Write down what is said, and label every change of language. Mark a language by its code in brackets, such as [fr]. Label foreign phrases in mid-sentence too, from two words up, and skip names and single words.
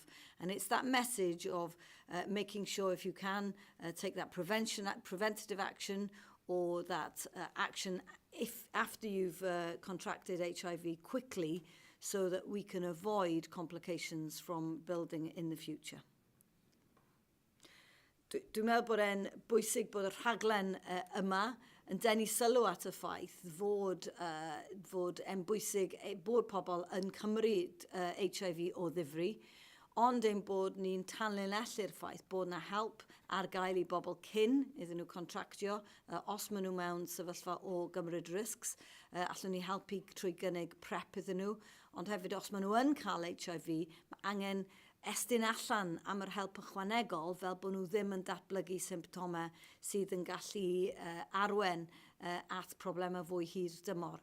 [en] And it's that message of making sure if you can take that preventative action, or that action if after you've contracted HIV quickly, so that we can avoid complications from building in the future. [cy] Dwi'n meddwl bod e'n bwysig bod y rhaglen yma yn denu sylw at y ffaith fod e'n bwysig bod pobl yn cymryd HIV o ddifri, ond ein bod ni'n tanlinellu'r ffaith bod yna help ar gael i bobl cyn iddyn nhw contractio, os maen nhw mewn sefyllfa o gymryd risgs, allwn ni helpu trwy gynnig prep iddyn nhw, ond hefyd os maen nhw yn cael HIV, mae angen estyn allan am yr help ychwanegol fel bod nhw ddim yn datblygu symptomau sydd yn gallu arwen at problemau fwy hir dymor.